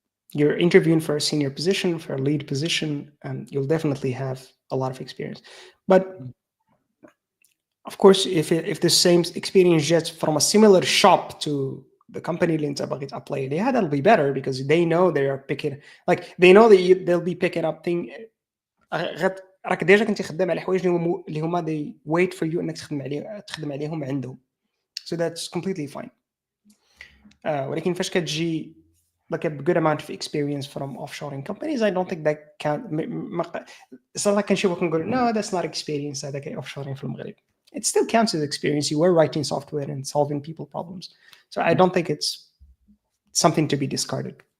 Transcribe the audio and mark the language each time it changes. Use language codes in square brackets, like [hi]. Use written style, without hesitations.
[en] You're interviewing for a senior position, for a lead position, and you'll definitely have a lot of experience. But of course, if the same experience gets from a similar shop to the company [ar] اللي انت باغي تابلاي عليها, [en] that'll be better because they know they are picking, like they know that they'll be picking up thing. [ar] راك ديجا كنتي خدام على حوايج اللي هما [en] they wait for you [ar] انك تخدم عليهم عندهم, [en] so that's completely fine. [ar] ولكن فاش كتجي [en] like a good amount of experience from offshoring companies, I don't think that can [ar] صراحة كنشوفو كنقول [en] no, that's not experience, [ar] هذاك [en] offshoring [ar] في المغرب. [en] It still counts as experience. You were writing software and solving people problems, so I don't think it's something to be discarded.